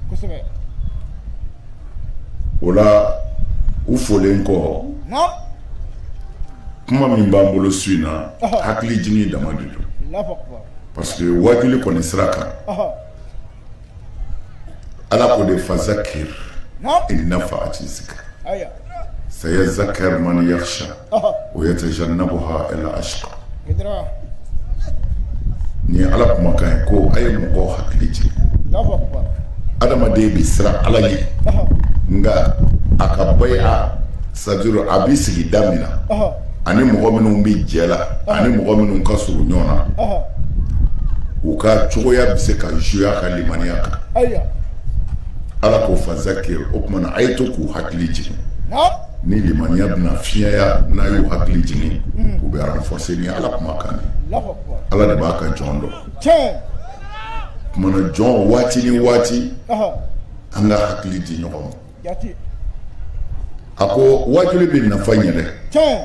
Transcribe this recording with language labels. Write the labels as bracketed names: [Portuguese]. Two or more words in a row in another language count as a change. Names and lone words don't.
[Bambara] o la u folen kɔ kuma min b'an bolo su in na hakili jigin dama de don [French] parce que [Bambara] wajuli kɔni sira kan Ala ko de [Arabic] فذكر إن نفعت الذكرى سيذكر من يخشى ويتجنبها الأشقى [Bambara] ni Ala kuma kan ko ay mɔgɔ hakili jigin adamaden bi sira Ala ye nga a ka baya c'est-à-dire a bi sigi da min na ani mɔgɔ minnu bi jɛ la ani mɔgɔ minnu ka surun ɲɔgɔn na u ka cogoya bɛ se ka jouer a ka limaniya kan Ala ko fazakir o kuma na a ye to k'u hakili jigin ni limaniya bɛna fiɲɛya n'a y'u hakili jigin u bɛ renforcer ni Ala kuma kan Ala de b'a ka jɔn dɔn kumana jɔn waati ni waati an ka hakili di ɲɔgɔn ma a ko wajuli bɛ nafa ɲɛ dɛ